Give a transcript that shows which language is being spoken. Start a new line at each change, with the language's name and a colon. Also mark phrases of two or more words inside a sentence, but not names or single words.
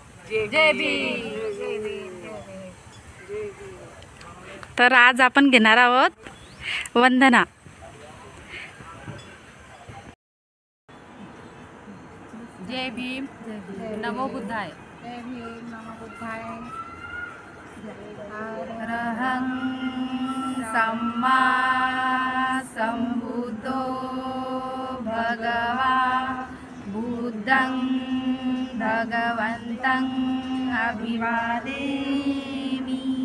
Marathi: जय भीम. तर आज आपण घेणार आहोत वंदना. जय भीम.
Pali: नमो बुद्धाय.
Marathi: जय भीम.
Pali: नमो बुद्धाय. अरहं सम्मा सम्बुद्धो भगवा बुद्धं भगवन्तं अभिवादेमि.